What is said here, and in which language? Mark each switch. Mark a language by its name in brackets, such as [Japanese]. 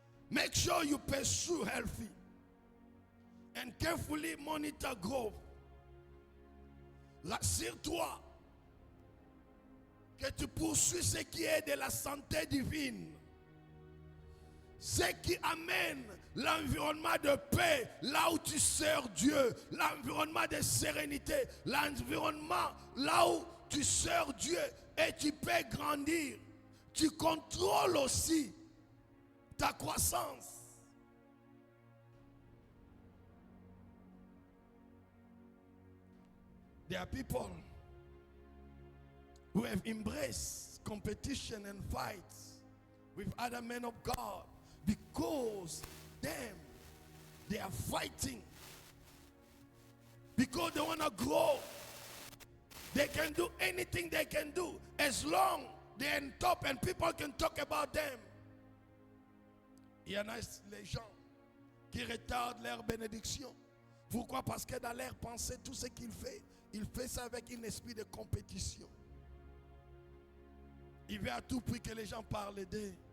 [English] Make sure you pursue healthy and carefully monitor growth. [French] Rassure-toi que tu poursuis ce qui est de la santé divine. Ce qui amène l'environnement de paix là où tu sers Dieu, l'environnement de sérénité, l'environnement là où tu sers Dieu et tu peux grandir. Tu contrôles aussi ta croissance. [English] There are people who have embraced competition and fights with other men of God because they are fighting, because they want to grow. They can do anything they can do as long they're on top and people can talk about them. [French] Il y en a les gens qui retardent leur bénédiction. Pourquoi? Parce que dans l'air pensée, tout ce qu'il fait, il fait ça avec un esprit de compétition. Il veut à tout prix que les gens parlent d'eux.